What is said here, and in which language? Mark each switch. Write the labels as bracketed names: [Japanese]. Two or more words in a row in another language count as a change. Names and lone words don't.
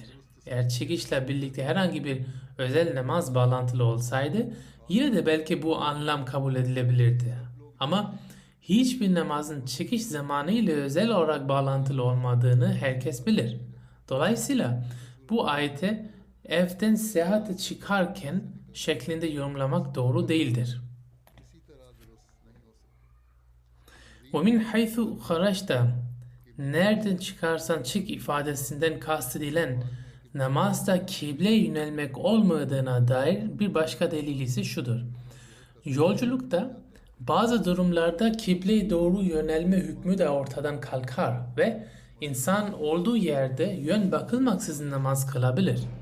[Turkish] Eğer çıkışla birlikte herhangi bir özel namaz bağlantılı olsaydı yine de belki bu anlam kabul edilebilirdi. Ama hiçbir namazın çıkış zamanı ile özel olarak bağlantılı olmadığını herkes bilir. Dolayısıyla bu ayeti evden seyahate çıkarken şeklinde yorumlamak doğru değildir. [Arabic] وَمِنْ حَيْثُ خَرَجْتَ [Turkish] Nereden çıkarsan çık ifadesinden kastedilen namazda kibleye yönelmek olmadığına dair bir başka delil ise şudur. Yolculukta bazı durumlarda kibleye doğru yönelme hükmü de ortadan kalkar ve insan olduğu yerde yön bakılmaksızın namaz kılabilir.